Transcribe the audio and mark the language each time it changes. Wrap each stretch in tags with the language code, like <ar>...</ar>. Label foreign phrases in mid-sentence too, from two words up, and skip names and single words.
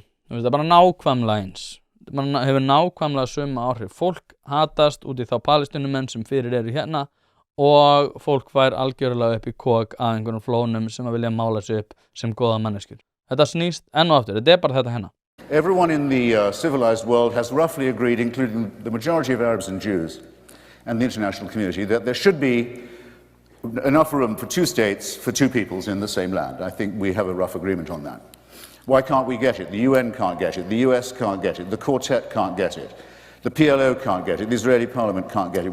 <is>Það er bara nákvæmlega eins. Man hefur nákvæmlega sömu áhrif. Fólk hatast út í þá Palestínumenn sem fyrir eru hérna og fólk fær algjörlega upp í kok af einhverjum flónum sem að vilja mála sig upp sem góða manneskjur. Þetta snýst enn og aftur, þetta bara þetta hérna.</is> <en>Everyone in the civilized world has roughly agreed, including the majority of Arabs and Jews and the international community, that there should be enough room for two states, for two peoples in the same land. I think we have a rough agreement on that. Why can't we get it? The UN can't get it, the US can't get it, the Quartet can't get it, the PLO can't get it, the Israeli parliament can't get it.</en>